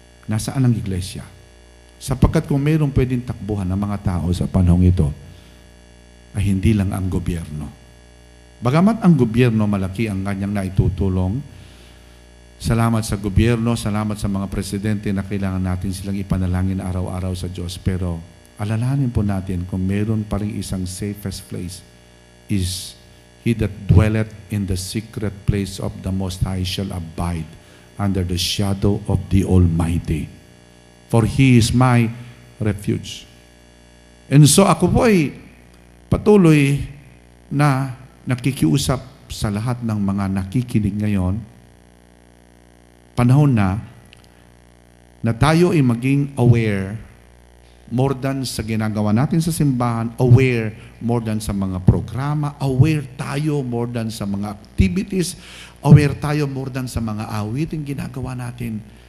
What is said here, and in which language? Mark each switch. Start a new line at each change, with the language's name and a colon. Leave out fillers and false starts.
Filipino: Nasaan ang iglesia? Sapagkat kung mayroong pwedeng takbuhan ng mga tao sa panahong ito, ay hindi lang ang gobyerno. Bagamat ang gobyerno malaki ang kanyang naitutulong, salamat sa gobyerno, salamat sa mga presidente na kailangan natin silang ipanalangin araw-araw sa Diyos. Pero alalahanin po natin kung meron pa rin isang
English: safest place is he that dwelleth in the secret place of the Most High shall abide under the shadow of the Almighty. For He is my refuge. And so
Filipino: ako po ay patuloy na nakikiusap sa lahat ng mga nakikinig ngayon. Panahon na tayo ay maging aware more than sa ginagawa natin sa simbahan, aware more than sa mga programa, aware tayo more than sa mga activities, aware tayo more than sa mga awiting ginagawa natin.